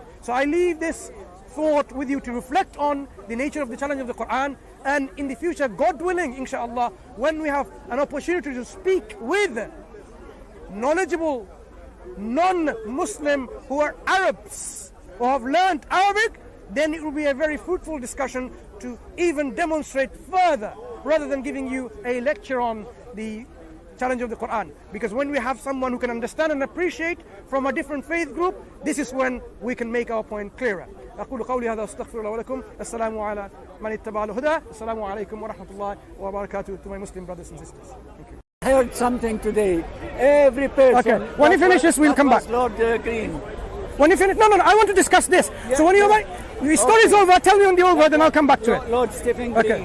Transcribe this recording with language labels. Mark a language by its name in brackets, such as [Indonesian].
[English] So I leave this thought with you to reflect on the nature of the challenge of the Quran, and in the future, God willing, inshallah, when we have an opportunity to speak with knowledgeable non-Muslim who are Arabs, who have learned Arabic, then it will be a very fruitful discussion to even demonstrate further, rather than giving you a lecture on the challenge of the Quran. Because when we have someone who can understand and appreciate from a different faith group, this is when we can make our point clearer. [Arabic] أقول قولي هذا واستغفر الله ولكم. السلام على من اتبع الهدى. السلام عليكم ورحمة الله وبركاته. [English] To my Muslim brothers and sisters. Thank you. I heard something today. Every person. Okay. When you finish this, we'll come back. Lord Green. When you finish, no, I want to discuss this. Yeah, so when you're right, the story's over. Tell me on the over, then I'll come back to it. Lord Stephen Okay.